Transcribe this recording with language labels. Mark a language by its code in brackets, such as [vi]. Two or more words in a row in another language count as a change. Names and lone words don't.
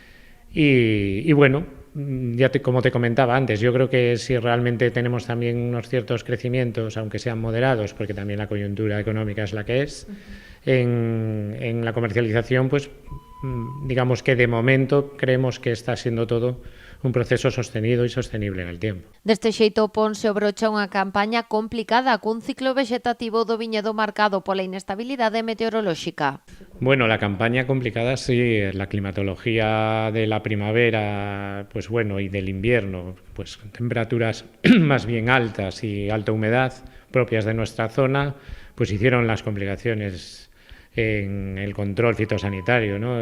[es] Y bueno, como te comentaba antes, yo creo que si realmente tenemos también unos ciertos crecimientos, aunque sean moderados, porque también la coyuntura económica es la que es, en la comercialización, pues digamos que de momento creemos que está siendo todo un proceso sostenido y sostenible en el tiempo. [gl] Deste xeito ponse o brocha unha campaña complicada cun ciclo vegetativo do viñedo marcado pola inestabilidade meteorolóxica. [es] Bueno, la campaña complicada sí, la climatología de la primavera, pues bueno, y del invierno, pues temperaturas más bien altas y alta humedad propias de nuestra zona, pues hicieron las complicaciones en el control fitosanitario, ¿no?